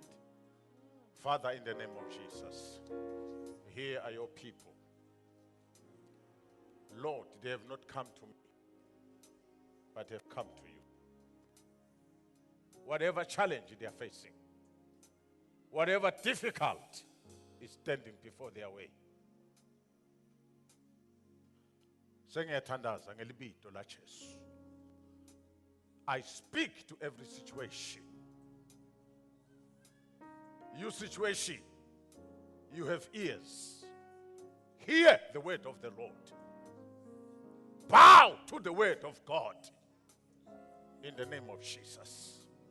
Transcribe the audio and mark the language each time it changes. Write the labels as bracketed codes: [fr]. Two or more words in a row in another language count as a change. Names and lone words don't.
[en] Father, in the name of Jesus, here are your people. Lord, they have not come to me, but have come to you. Whatever challenge they are facing, whatever difficult is standing before their way. [ss] Sengiyathandaza ngelibito la Jesu. [en] I speak to every situation. You situation, you have ears. Hear the word of the Lord. Bow to the word of God. In the name of Jesus.